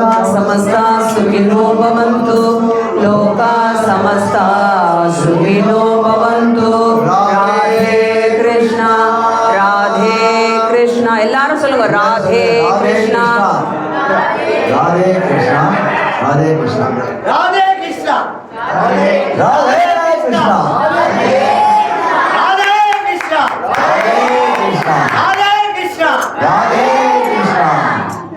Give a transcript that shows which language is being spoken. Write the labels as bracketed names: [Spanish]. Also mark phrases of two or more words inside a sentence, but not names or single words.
[Sanskrit] समस्ता सुखिनो भवन्तु लोका समस्ता सुखिनो भवन्तु राधे कृष्णा [Tamil] எல்லாரும் சொல்லுங்க ராதே கிருஷ்ணா [Sanskrit] राधे कृष्णा राधे कृष्णा राधे कृष्णा राधे कृष्णा राधे कृष्णा राधे कृष्णा राधे कृष्णा राधे कृष्णा